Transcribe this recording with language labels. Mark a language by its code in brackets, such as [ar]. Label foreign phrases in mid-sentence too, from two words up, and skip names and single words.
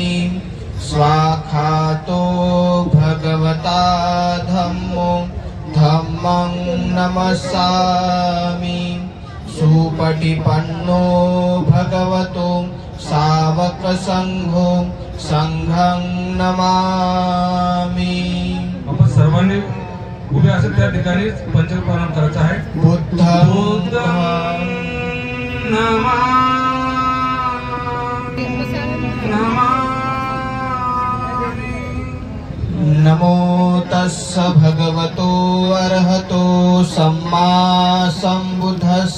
[pi] स्वाखातो भगवता धम्मो धम्मं नमस्सामि. सुपटिपन्नो भगवतो सावकसंघो संघं नमामि. [mr] आपण सर्वांनी उभे असेल त्या ठिकाणी पंचांग प्रणाम करायचा आहे. [pi] बुद्धं नमो तस्स भगवतो अरहतो सम्मा सम्बुद्धस्स.